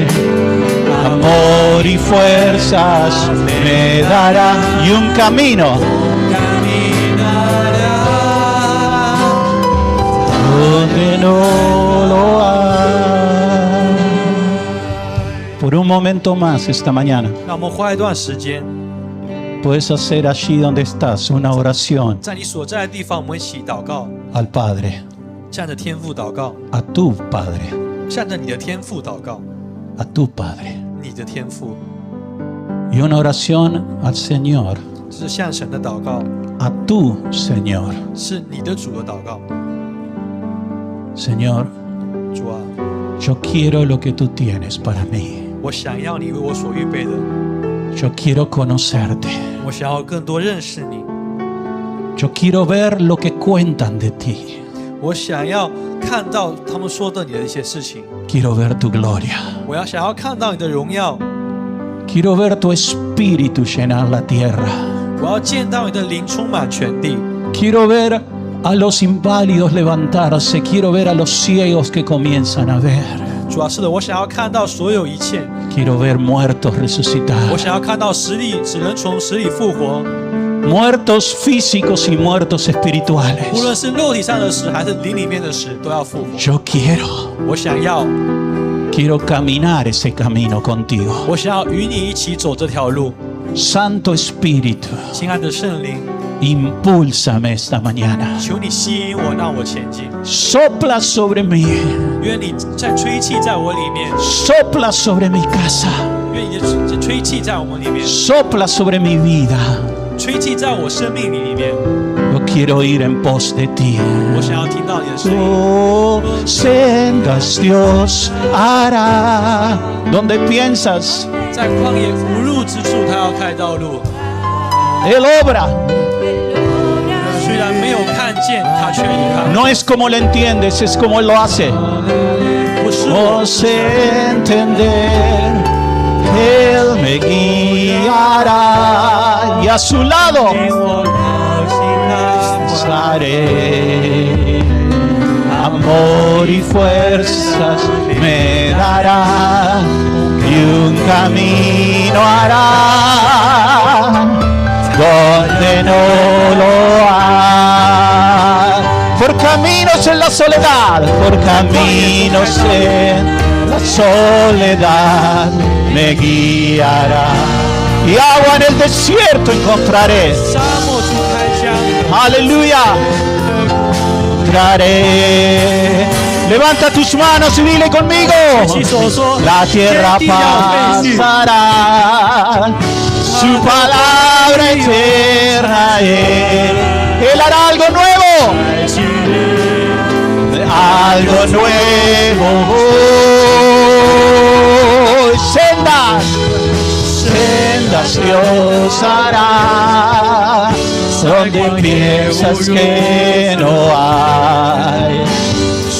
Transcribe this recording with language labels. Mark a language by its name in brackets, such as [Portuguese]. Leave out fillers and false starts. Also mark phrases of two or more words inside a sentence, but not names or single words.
[Spanish] Amor y fuerzas me dará y un camino donde no lo hay. Por un momento más esta mañana [Chinese] 让我们花一段时间， [Spanish] puedes hacer allí donde estás una oración [Chinese] 在你所在的地方，我们一起祷告， [Spanish] al Padre, [Chinese] 向着天父祷告， [Spanish] a tu Padre, [Chinese] 向着你的天父祷告， [Spanish] a tu Padre. [Chinese] 你的天父， [Spanish] Y una oración al Señor, [Chinese] 这是向神的祷告， [Spanish] a tu Señor. [Chinese] 是你的主的祷告。 [Spanish] Señor, [Chinese] 主啊， [Spanish] yo quiero lo que tú tienes para mí. [Chinese] 我想要你为我所预备的， [Spanish] Yo quiero conocerte. [Chinese] 我想要更多认识你， [Spanish] Yo quiero ver lo que cuentan de ti. [Chinese] 我想要看到他们说的你的一些事情， [Spanish] Quiero ver tu gloria. [Chinese] 我想要看到你的荣耀， [Spanish] Quiero ver tu espíritu llenar la tierra. [Chinese] 我要见到你的灵充满全地， [Spanish] Quiero ver a los inválidos levantarse. Quiero ver a los ciegos que comienzan a ver. [Chinese] 主啊，是的，我想要看到所有一切， [Spanish] Quiero ver muertos resucitar. [Chinese] 我想要看到死人从死里复活， [Spanish] Muertos físicos y muertos [Chinese] 无 [Spanish] espirituales. [Chinese] 论是肉体上的死还是灵里面的死，都要复活。 [Spanish] Yo quiero [Chinese] 我想要， [Spanish] caminar ese camino contigo. [Chinese] 我想要与你一起走这条路。 [Spanish] Santo Espíritu, [Chinese] 亲爱的圣灵， [Spanish] impúlsame esta mañana. [Chinese] 求你吸引我，让我前进。 [Spanish] Sopla sobre mí. [Chinese] 愿你在吹气在我里面， [Spanish] Sopla sobre mi casa. [Chinese] 愿你的吹气在我们里面， [Spanish] Sopla sobre mi vida. [Chinese] 吹气在我生命里面。 [Spanish] Yo quiero ir en pos de ti. [Chinese] 我想要听到你的声音。 [Spanish] Oh, sendas Dios hará. Donde piensas, [Chinese] 在旷野无路之处，他要开道路。 [Spanish] Él obra. [Chinese] 虽然没有看见，他却已看。 [Spanish] No es como lo entiendes, es como Él lo hace. [Chinese] 不是 [Spanish] No [Chinese] 我， [Spanish] sé entender, Él me guiará y a su lado [Chinese] 引我靠近他。 [Spanish] estaré. Amor y fuerzas me dará y un camino hará donde no lo hay. Por caminos en la soledad, por caminos en la soledad me guiará. Y agua en el desierto encontraré. [Chinese] 沙漠处开疆， [Spanish] Aleluya. Encontraré. Levanta tus manos y dile conmigo. [Chinese] 举起手说， [Spanish] La tierra [Chinese] 天地要废去， [Spanish] pasará, su palabra eterna es. Él hará algo nuevo, [Chinese] 在今日 [Spanish] algo nuevo. Sendas, sendas Dios hará, donde piensas que no hay.